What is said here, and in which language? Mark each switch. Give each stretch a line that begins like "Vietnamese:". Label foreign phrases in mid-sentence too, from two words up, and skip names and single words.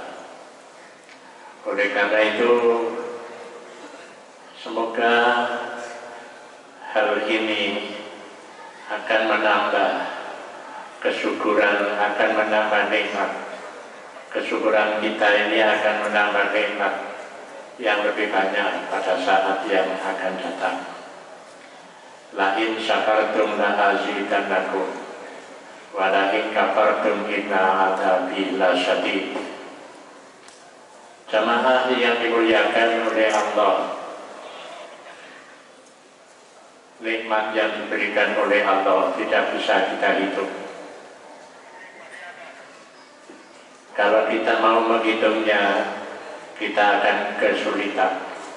Indonesian: Oleh karena itu, semoga hal ini akan menambah kesyukuran, akan menambah nikmat. Kesyukuran kita ini akan menambah nikmat yang lebih banyak pada saat yang akan datang.
Arabic: لئن شكرتم لأزيدنكم ولئن كفرتم إن عذابي لشديد.
Indonesian: Jamaah yang dimuliakan oleh Allah, nikmat yang diberikan oleh Allah tidak bisa kita hitung. Kalau kita mau menghitungnya, kita akan kesulitan.